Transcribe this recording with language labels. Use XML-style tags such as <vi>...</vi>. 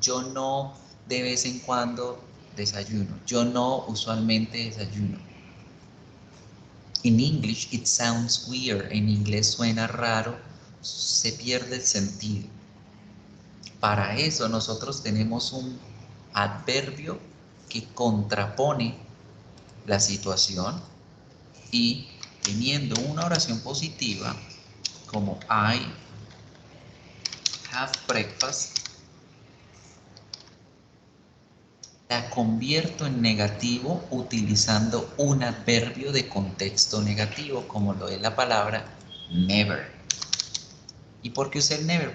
<es>Yo no de vez en cuando desayuno. Yo no usualmente desayuno.</es> <en>In English it sounds weird.</en> <es>En inglés suena raro, se pierde el sentido. Para eso nosotros tenemos un adverbio que contrapone la situación y teniendo una oración positiva como</es> <en>I have breakfast,</en> <es>la convierto en negativo utilizando un adverbio de contexto negativo como lo es la palabra never. ¿Y por qué usé el never?</es>